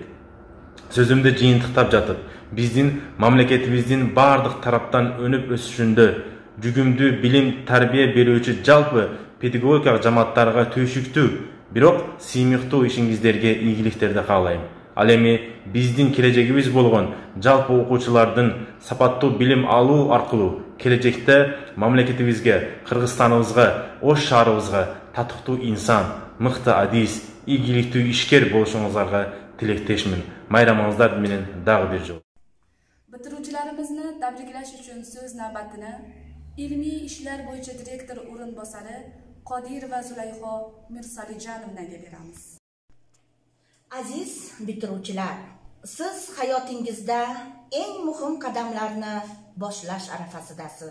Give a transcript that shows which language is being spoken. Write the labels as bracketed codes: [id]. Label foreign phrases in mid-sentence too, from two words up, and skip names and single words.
[ky] Сөзүмдү жыйынтыктап жатып, биздин мамлекетибиздин бардык тараптан өнүп өсүшүндө жүгүмдүү билим тарбия берүүчү жалпы педагогикалык жамааттарга түйшүктүү, бирок сыймыктуу ишиңиздерге ийгиликтерди каалайм. Ал эми биздин келечегибиз болгон жалпы окуучулардын сапаттуу билим алуу аркылуу келечекте мамлекетибизге, Кыргызстаныбызга, Ош шаарыбызга татыктуу инсан, мыкты адис, ийгиликтүү ишкер болушуңуздарга tilekteşmin. Mayramыңыздар менен дагы бир жол. [uz] Bitiruvchilarimizni tabriklash uchun so'z navbatini ilmiy ishlar bo'yicha direktor o'rinbosari Qodirova Zulayho Mirsalijonovnaga beramiz. Aziz bitiruvchilar, siz hayotingizda eng muhim qadamlarni boshlash arafasidasiz.